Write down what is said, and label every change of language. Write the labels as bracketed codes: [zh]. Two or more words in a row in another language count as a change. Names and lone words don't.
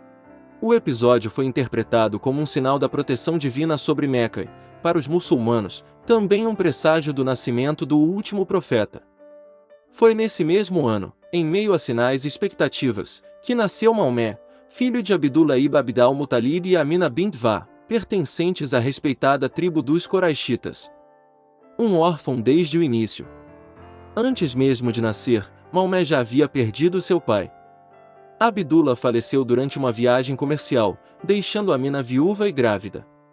[pt] O episódio foi interpretado como um sinal da proteção divina sobre Meca e, para os muçulmanos, também um presságio do nascimento do último profeta. Foi nesse mesmo ano, em meio a sinais e expectativas, que nasceu Maomé, filho de Abdullah ibn Abd al-Muttalib e Amina bint Wahb, pertencentes à respeitada tribo dos Coraxitas. Um órfão desde o início. Antes mesmo de nascer, Maomé já havia perdido seu pai. Abdullah faleceu durante uma viagem comercial, deixando Amina viúva e grávida.